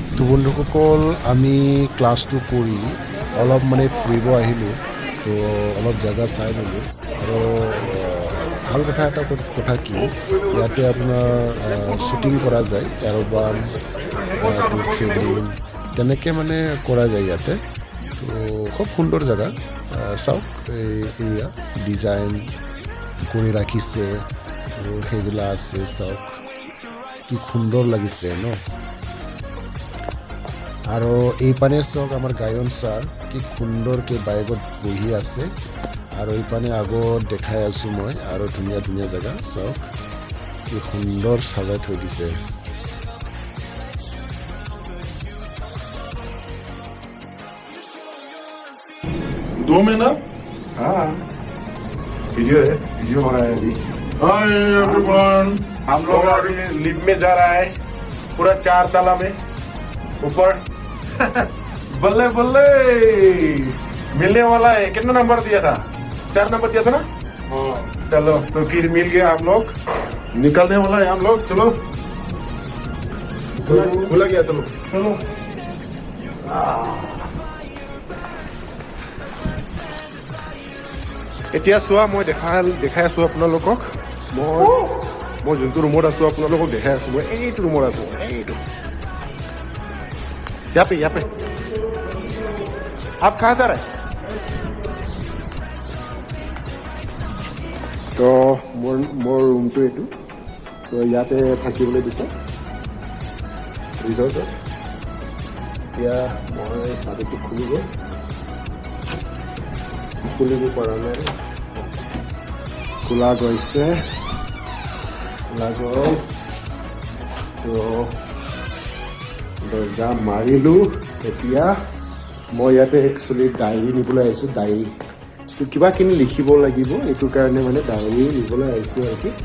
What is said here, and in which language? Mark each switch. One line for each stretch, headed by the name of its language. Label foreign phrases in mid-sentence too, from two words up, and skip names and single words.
Assamese: বন্ধুসকল আমি ক্লাছটো কৰি অলপ মানে ফুৰিব আহিলোঁ তো অলপ জায়গা চাই ললোঁ আৰু ভাল কথা এটা কথা কি ইয়াতে আপোনাৰ শ্বুটিং কৰা যায়
English: aeroplane film
Assamese: তেনেকৈ মানে কৰা যায় ইয়াতে তো খুব সুন্দৰ জেগা চাওক
English: area design
Assamese: কৰি ৰাখিছে আৰু সেইবিলাক আছে চাওক কি সুন্দৰ লাগিছে ন আৰু এই পানে চাওক আমাৰ গায়ন ছাৰ কি সুন্দৰকৈ বাইকত বহি আছে আৰু এই পানে আগত দেখাই আছোঁ মই আৰু ধুনীয়া ধুনীয়া জেগা চাওক কি সুন্দৰ সাজাই থৈ দিছে
Hindi: दो में ना हाँ वीडियो है वीडियो हो रहा है अभी
English: Hi everyone
Hindi: हम लोग अभी लिफ्ट में जा रहा है पूरा 4 तला में ऊपर बल्ले बल्ले मिलने वाला है कितना नंबर दिया था 4 नंबर दिया था ना चलो तो फिर मिल गया हम लोग निकलने वाला है हम लोग चलो खुला गया चलो चलो
Assamese: এতিয়া চোৱা মই দেখাই আছোঁ আপোনালোকক মই যোনটো ৰুমত আছোঁ আপোনালোকক দেখাই আছোঁ মই এইটো ৰুমত আছোঁ এইটো
Hindi: यहाँ पे आप कहाँ जा रहे हैं
Assamese: তো মোৰ ৰুমটো এইটো তো ইয়াতে থাকিবলৈ দিছে ৰিজৰ্টত এতিয়া মই চাবিটো খুলিব পৰা নাই খোলা গৈছে খোলা গ'ল তো দৰ্জা মাৰিলোঁ এতিয়া মই ইয়াতে
English: actually diary
Assamese: নিবলৈ আহিছোঁ ডায়েৰী কিবা কিনি লিখিব লাগিব এইটো কাৰণে মানে ডায়েৰী নিবলৈ আহিছোঁ আৰু কি